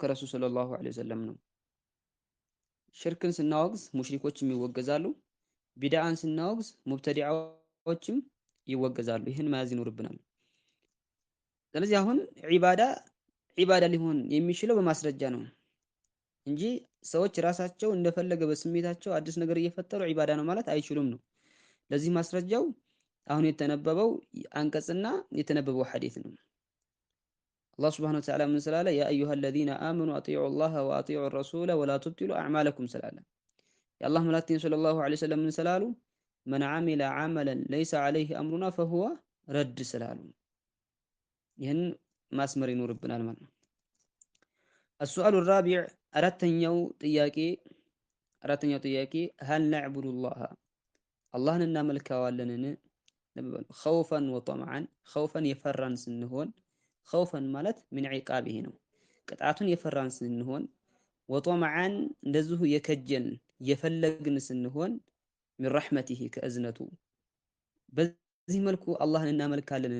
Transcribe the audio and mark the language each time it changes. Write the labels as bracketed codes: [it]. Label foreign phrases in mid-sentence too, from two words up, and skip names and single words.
[am] ከረሱል [ar] صلى الله عليه وسلم [am] ነው። ሽርክን ስናወግዝ ሙሽሪኮችም ይወገዛሉ፣ ቢድዓን ስናወግዝ ሙብተዲዓዎችም ይወገዛሉ። ይህን መያዝ ይኖርብናል። ስለዚህ አሁን ዒባዳ ሊሆን የሚችለው በማስረጃ ነው እንጂ ሰዎች ራሳቸው እንደፈለገ በስሜታቸው አዲስ ነገር እየፈጠሩ ዒባዳ ነው ማለት አይችሉም ነው። ለዚህ ማስረጃው አሁን የተነበበው አንቀጽና የተነበበው ሐዲስ ነው። አላህ [ar] سبحانه وتعالى [am] ምን ስላለ? [ar] يا أيها الذين آمنوا أطيعوا الله وأطيعوا الرسول ولا تبطلوا أعمالكم [am] ስላለ የአላህ መላእክተኛ [ar] صلى الله عليه وسلم [am] ምን ስላሉ? [ar] من عمل عملا ليس عليه أمرنا فهو رد [am] ስላሉ ይህን ማስመር ይኖርብናል ማለት ነው። [ar] السؤال الرابع [am] አራተኛው ጥያቄ [ar] هل نعبد الله [am] አላህን እናመልከዋለንን? [ar] خوفا وطمعا [am] ኸውፈን የፈራን ስንሆን ኸውፈን ማለት ምን ዒቃቢሂ ነው፣ ቅጣቱን የፈራን ስንሆን፣ [ar] وطمعا [am] እንደዚሁ የከጀን የፈለግን ስንሆን፣ [ar] من رحمته [am] ከእዝነቱ በዚህ መልኩ አላህን እናመልካለንን?